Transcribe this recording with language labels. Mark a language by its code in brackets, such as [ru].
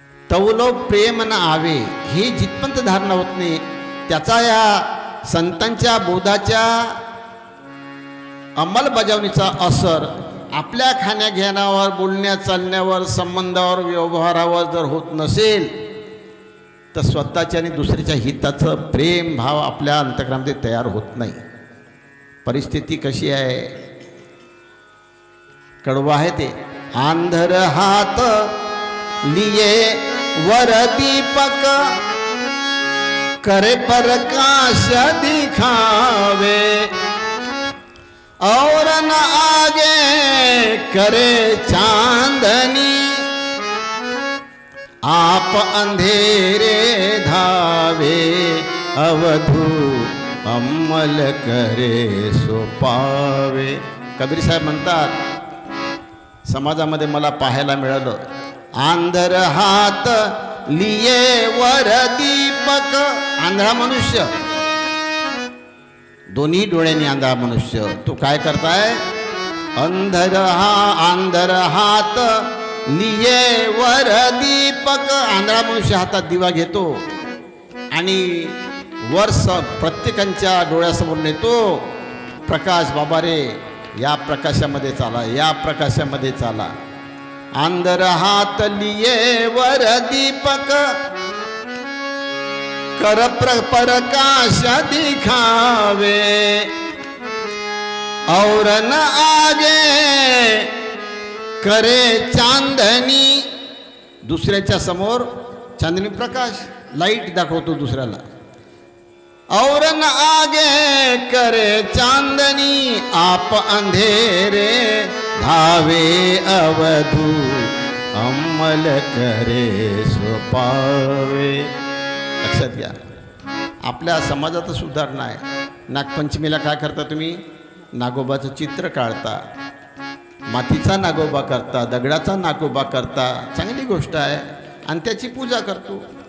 [mr] तवलो प्रेम न आवे, हे जिथपर्यंत धारणा होत नाही त्याचा या संतांच्या बोधाच्या अंमलबजावणीचा असर आपल्या खाण्याघेण्यावर, बोलण्या चालण्यावर, संबंधावर, व्यवहारावर जर होत नसेल तर स्वतःच्या आणि दुसऱ्याच्या हिताचं प्रेम भाव आपल्या अंतःकरणामध्ये तयार होत नाही। परिस्थिती कशी आहे? कडवं आहे ते, [hi] आंधर हाथ लिए वर दीपक करे प्रकाश दिखावे और न आगे करे चांदनी आप अंधेरे धावे अवधू अंमल करे सो पावे. [mr] कबीर साहेब म्हणतात समाजामध्ये मला पाहायला मिळालं, [hi] आंधर हात लिये वर दीपक. [mr] आंधळा मनुष्य, दोन्ही डोळ्यांनी आंधळा मनुष्य, तो काय करताय? [hi] आंधर हात लिये वर दीपक. [mr] आंधळा मनुष्य हातात दिवा घेतो आणि वर प्रत्येकांच्या डोळ्यासमोर नेतो प्रकाश. बाबा रे, या प्रकाशामध्ये चाला, या प्रकाशामध्ये चाला. [hi] आंधर हात लिये वर दीपक कर प्रकाश दिखावे और न आगे करे चांदनी. [mr] दुसऱ्याच्या समोर चांदनी प्रकाश, लाईट दाखवतो दुसऱ्याला. [hi] और न आगे करे चांदनी आप अंधेरे धावे अवधू अंमल करे सो पावे. [mr] लक्षात घ्या, आपल्या समाजात सुधारणा आहे. नागपंचमीला काय करता तुम्ही? नागोबाचं चित्र काढता, मातीचा नागोबा करता, दगडाचा नागोबा करता, चांगली गोष्ट आहे आणि त्याची पूजा करतो.